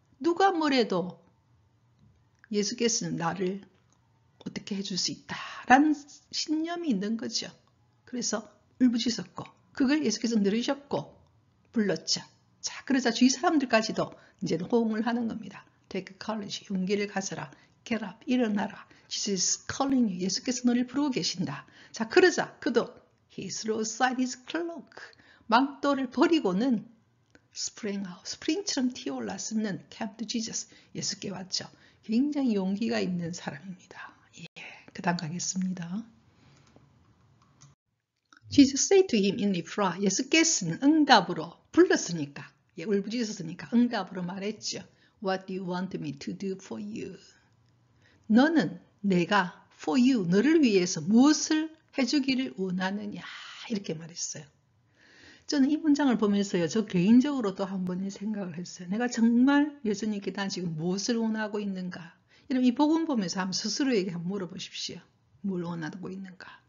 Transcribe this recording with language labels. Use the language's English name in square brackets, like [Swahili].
[Korean] 누가 뭐래도 예수께서는 나를 어떻게 해줄 수 있다라는 신념이 있는 거죠. 그래서 울부짖었고 그걸 예수께서 들으셨고 불렀죠. 자, 그러자 주위 사람들까지도 이제는 호응을 하는 겁니다. [English] take courage, [Korean] 용기를 가져라. [English] get up, [Korean] 일어나라. [English] Jesus is calling you. [Korean] 예수께서 너를 부르고 계신다. 자, 그러자 그도 [English] he threw aside his cloak. [Korean] 망토를 버리고는 [English] sprang out, [Korean] 스프링처럼 튀어올랐으면 [English] came to Jesus. [Korean] 예수께 왔죠. 굉장히 용기가 있는 사람입니다. 예, 그 다음 가겠습니다. [English] Jesus said to him in reply. [Korean] 예수께서는 응답으로 불렀으니까, 예, 울부짖었으니까 응답으로 말했죠. [English] What do you want me to do for you? [Korean] 너는 내가 [English] for you, [Korean] 너를 위해서 무엇을 해주기를 원하느냐? 이렇게 말했어요. 저는 이 문장을 보면서요, 저 개인적으로 또 한 번 생각을 했어요. 내가 정말 예수님께 난 지금 무엇을 원하고 있는가? 여러분, 이 복음 보면서 한번 스스로에게 한번 물어보십시오. 뭘 원하고 있는가?